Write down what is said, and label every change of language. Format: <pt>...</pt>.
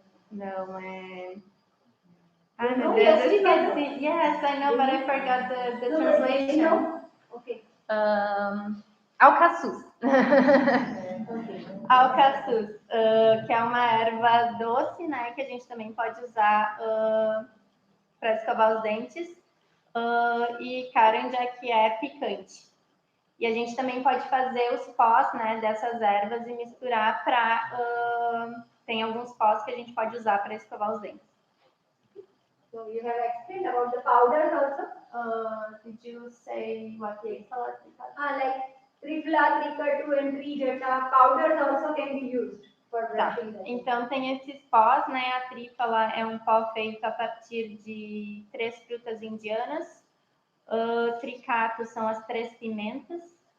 <pt>Não, Ai, meu Deus, eu esqueci.</pt> <en>Yes, I know, but I forgot the translation. Okay.</en> <pt>Alcaçuz. Alcaçuz, que é uma erva doce, né, que a gente também pode usar para escovar os dentes, e caranja, que é picante. E a gente também pode fazer os pós, né, dessas ervas e misturar para... tem alguns pós que a gente pode usar para escovar os dentes.</pt> <en>So you have explained about the powders also? Did you say what they call it? Like tripla, tripatu and trijata, powders also can be used for brushing the teeth.</en> <pt>Então tem esses pós, né? A trífala é um pó feito a partir de 3 frutas indianas. Tricato são as 3 pimentas.</pt>